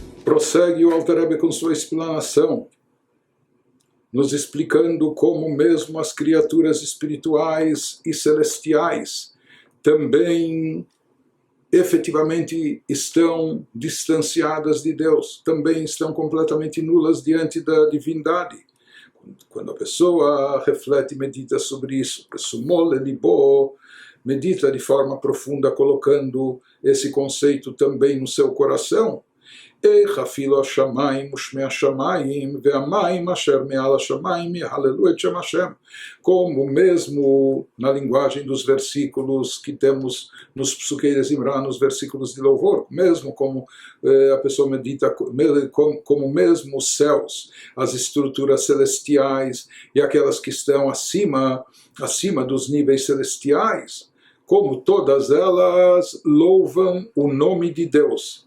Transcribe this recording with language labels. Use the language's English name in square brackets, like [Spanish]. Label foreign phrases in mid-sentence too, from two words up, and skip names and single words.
[Portuguese] Prossegue o Alter Rebbe com sua explanação, nos explicando como mesmo as criaturas espirituais e celestiais também efetivamente estão distanciadas de Deus, também estão completamente nulas diante da divindade. Quando a pessoa reflete e medita sobre isso, medita de forma profunda, colocando esse conceito também no seu coração, [Hebrew] איך אפילו השמיים ושמי השמיים והמים אשר מעל השמיים יהללו את שם השם. [Portuguese] Como mesmo na linguagem dos versículos que temos nos Psukei de Zimra, nos versículos de louvor, mesmo como a pessoa medita, como mesmo os céus, as estruturas celestiais e aquelas que estão acima dos níveis celestiais, como todas elas louvam o nome de Deus.